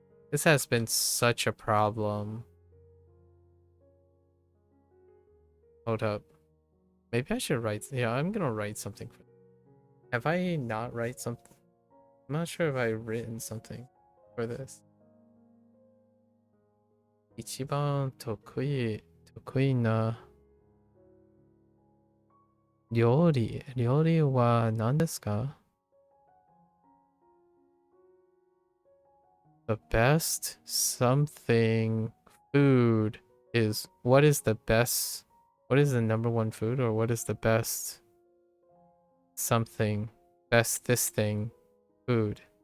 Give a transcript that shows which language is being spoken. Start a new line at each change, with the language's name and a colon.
English: This has been such a problem. Hold up. Maybe I should write... Yeah, I'm gonna write something. Have I not write something? I'm not sure if I've written something for this.
Japanese: 一番得意な料理は何ですか?
English: The best something food is... What is the best... What is the number one food, or what is the best something, best this thing food?